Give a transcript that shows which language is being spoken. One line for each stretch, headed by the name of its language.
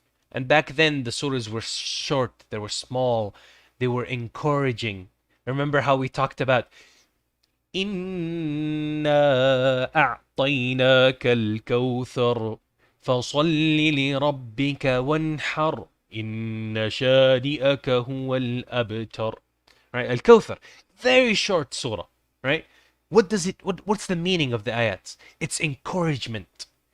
English: And back then the surahs were short, they were small, they were encouraging. Remember how we talked about
Arabic: إِنَّا أَعْطَيْنَاكَ الْكَوْثَرَ فَصَلِّ لِرَبِّكَ وَانْحَرْ إِنَّ شَانِئَكَ هُوَ الْأَبْتَرُ.
English: Right? Al-Kawthar. Very short surah. Right? What's the meaning of the ayats? It's encouragement.